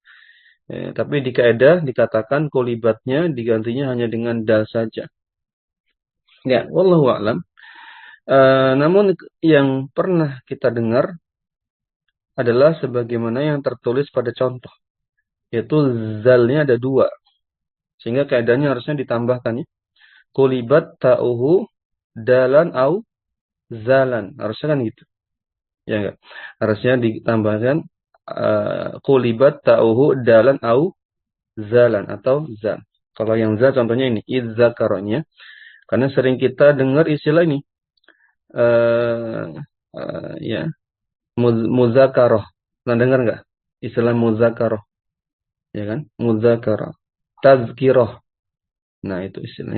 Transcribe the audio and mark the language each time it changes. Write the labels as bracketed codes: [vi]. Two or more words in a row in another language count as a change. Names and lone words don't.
[id] Tapi di kaidah dikatakan kolibatnya digantinya hanya dengan dal saja. [ar] Ya, والله أعلم. [id] Namun yang pernah kita dengar adalah sebagaimana yang tertulis pada contoh. Yaitu zalnya ada dua. Sehingga kaidahnya harusnya ditambahkan ya. [ar] قلبت تاؤه دالا أو ذالا. [id] Harusnya kan gitu. Ya enggak? Harusnya ditambahkan [ar] قلبت تاؤه دالا أو ذالا [id] atau zal. Kalau yang zal contohnya ini idzakaronya. Karena sering kita dengar istilah ini. Ya, muzakarah. Pernah dengar enggak? Istilah muzakarah. Ya kan? Muzakarah. Tazkirah. Nah, itu istilahnya.